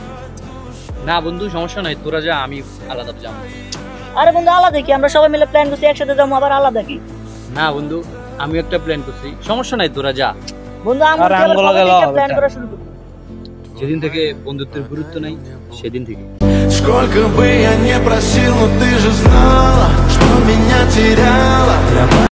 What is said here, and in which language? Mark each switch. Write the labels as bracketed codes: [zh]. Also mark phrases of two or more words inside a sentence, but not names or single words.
[bn] না বন্ধু সমস্যা নাই, তোরা যা, আমি আলাদা যাবো। আরে বন্ধু আলাদা কি, আমরা সবাই মিলে প্ল্যান করছি একসাথে যাবো, আবার আলাদা কি? না বন্ধু, আমি একটা প্ল্যান করছি, সমস্যা নাই তোরা যা। বন্ধু আরে আমগো লগে প্ল্যান করা শুরু করব। যেদিন থেকে বন্ধুত্বের গুরুত্ব নাই সেদিন থেকে। [ru] Сколько бы я не просил, но ты же знала, что меня теряла.